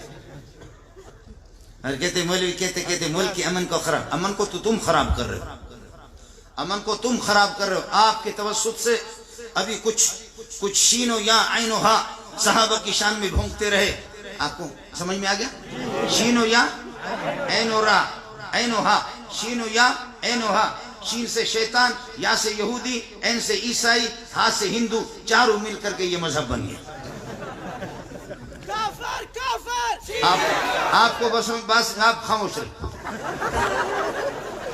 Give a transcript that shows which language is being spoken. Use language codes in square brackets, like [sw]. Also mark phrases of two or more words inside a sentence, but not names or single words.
[ur] اور کہتے مولوی کہتے ملک کے امن کو خراب, امن کو تو تم خراب کر رہے ہو, امن کو تم خراب کر رہے ہو. آپ کے توسط سے ابھی کچھ شین و یا عین و ہا صحابہ کی شان میں بھونکتے رہے. آپ کو سمجھ میں آ گیا؟ شین و یا عین و را, عین و ہا, شین و یا عین و ہا. شین سے شیطان, یا سے یہودی, عین سے عیسائی, ہا سے ہندو, چاروں مل کر کے یہ مذہب بن گیا. آپ کو بس آپ خاموش رہے.